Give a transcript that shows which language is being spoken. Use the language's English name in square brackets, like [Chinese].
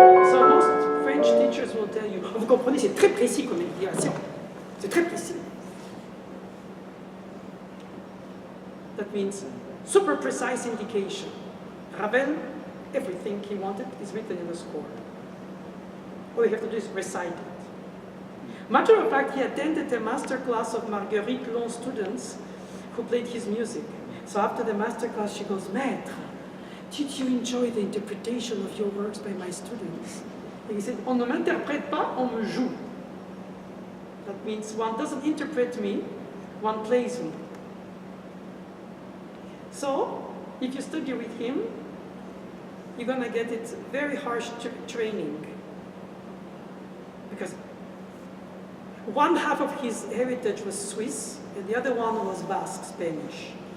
[English] So most French teachers will tell you, [French] vous comprenez, c'est très précis comme indication. C'est très précis. [English] That means super precise indication. Ravel, everything he wanted is written in the score. All you have to do is recite it. Matter of fact, he attended a master class of Marguerite Long's students who played his music. So after the master class, she goes, Maître, did you enjoy the interpretation of your works by my students? And he said, [French] on ne m'interprète pas, on me joue. [English] That means one doesn't interpret me, one plays me. So, if you study with him, you're going to get it very harsh training. Because one half of his heritage was Swiss, and the other one was Basque, Spanish.